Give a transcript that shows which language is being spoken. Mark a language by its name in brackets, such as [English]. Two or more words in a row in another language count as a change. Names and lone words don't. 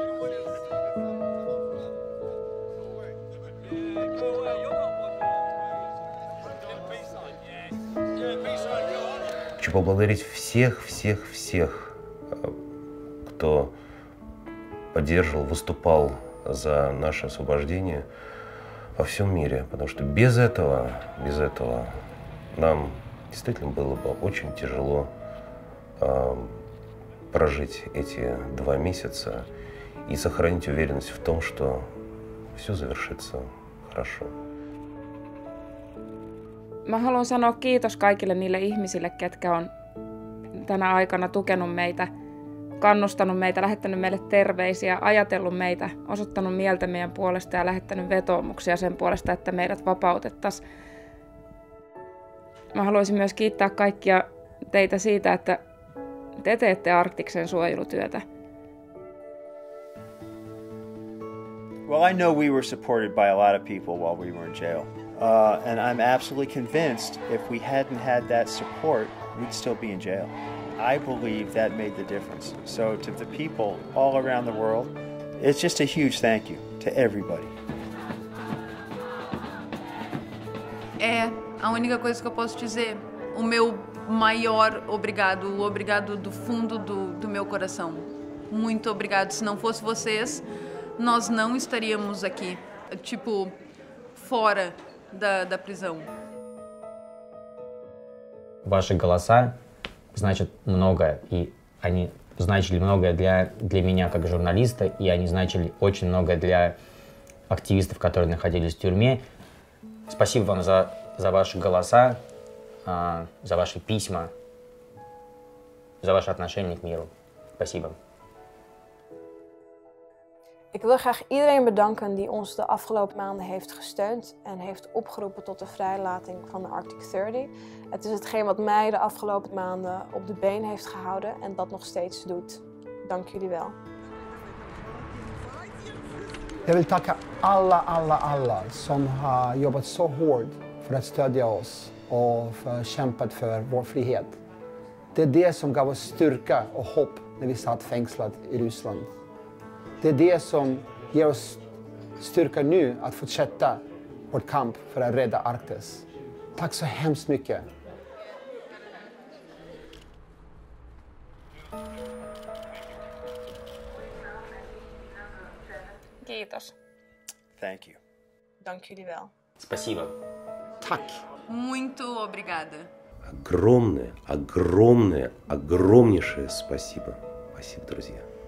[Russian] Хочу поблагодарить всех, кто поддерживал, выступал за наше освобождение во всем мире, потому что без этого нам действительно было бы очень тяжело прожить эти 2 месяца и сохранить уверенность в том, что все завершится хорошо. [Finnish] Mä haluan sanoa kiitos kaikille niille ihmisille, ketkä on tänä aikana tukenut meitä, kannustanut meitä, lähettänyt meille terveisiä, ajatellut meitä, osoittanut mieltä meidän puolesta ja lähettänyt vetoomuksia sen puolesta, että meidät vapautettaisiin. Mä haluaisin myös kiittää kaikkia teitä siitä, että te teette Arktiksen suojelutyötä. [English] Well, I know we were supported by a lot of people while we were in jail. And I'm absolutely convinced if we hadn't had that support, we'd still be in jail. I believe that made the difference. So to the people all around the world, it's just a huge thank you to everybody. [Portuguese] É a única coisa que eu posso dizer. O meu maior obrigado, o obrigado do fundo do meu coração. Muito obrigado. Se não fosse vocês, nós não estaríamos aqui, tipo, fora da prisão. [Russian] Ваши голоса значат многое, и они значили многое для меня как журналиста, и они значили очень многое для активистов, которые находились в тюрьме. Спасибо вам за ваши голоса, за ваши письма, за ваше отношение к миру. Спасибо. [Dutch] Ik wil graag iedereen bedanken die ons de afgelopen maanden heeft gesteund en heeft opgeroepen tot de vrijlating van de Arctic 30. Het is hetgeen wat mij de afgelopen maanden op de been heeft gehouden en dat nog steeds doet. Dank jullie wel. [Swedish] Jag vill tacka alla som har jobbat så hårt för att stödja oss och kämpat för vår frihet. Det är det som gav oss styrka och hopp när vi satt fängslade i Ryssland. Det är det som ger oss styrka nu att fortsätta vårt kamp för att rädda Arktis. Tack så hemskt mycket. [Finnish] Kiitos. [English] Thank you. [Dutch] Dank jullie wel. [Russian] Спасибо. [Swedish] Tack. [Portuguese] Muito obrigada. [Russian] Огромнейшее спасибо. Спасибо, друзья.